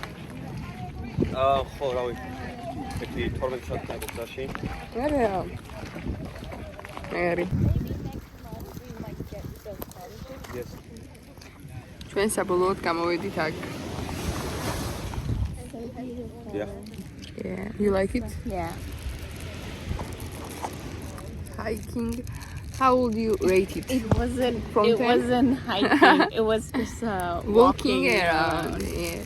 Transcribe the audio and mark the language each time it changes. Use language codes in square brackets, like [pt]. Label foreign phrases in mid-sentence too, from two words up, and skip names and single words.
[ka] ხო, რავი. ერთი 12 საათი გაგზავნა. არა. მერი. [en] Yes. [ka] ჩვენ საბოლოოდ გამოვედით აქ. [en] Yeah. Yeah, you like it? Yeah. Hiking. How would you rate it? It wasn't From it 10? wasn't hiking. It was just Walking around. Yeah.